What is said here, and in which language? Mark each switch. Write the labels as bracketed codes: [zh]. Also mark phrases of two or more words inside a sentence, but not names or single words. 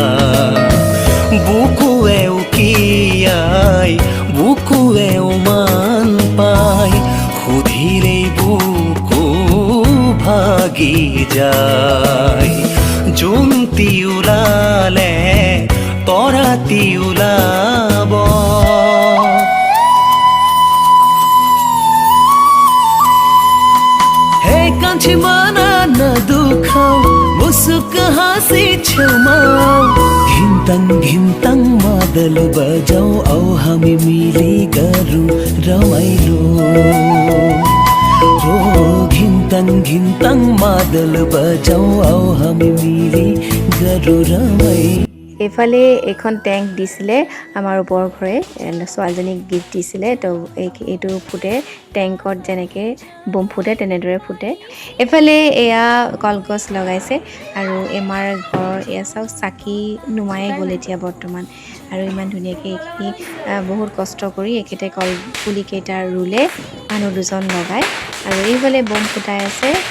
[as] বুকুৱে উকিয়াই বুকুৱে উমান পাই সুধিৰেই বুকু ভাগি যায় জোনটি ওলালে তৰাতি ওলাব [ne] कान्छी माना नदुखाऊ मुसुक हाँसी छेउमाऊ घिन्तङ घिन्तङ मादल बजाऊ आऊ हामी मिली गरौँ रमाइलो हो घिन्तङ घिन्तङ मादल बजाऊ आऊ हामी मिली गरौँ रमाइलो [as] এইফালে এখন টেংক দিছিলে আমাৰ ওপৰ ঘৰে ছোৱালীজনীক গিফ্ট দিছিলে তো এইটো ফুটে টেংকত যেনেকৈ বোম ফুটে তেনেদৰে ফুটে এইফালে এয়া কলগছ লগাইছে আৰু আমাৰ ঘৰ এয়া চাওক চাকি নুমায়ে গ'ল এতিয়া বৰ্তমান আৰু ইমান ধুনীয়াকৈ এইখিনি বহুত কষ্ট কৰি একেতে কলপুলিকেইটা ৰুলে মানুহ দুজন লগাই আৰু এইফালে বোম ফুটাই আছে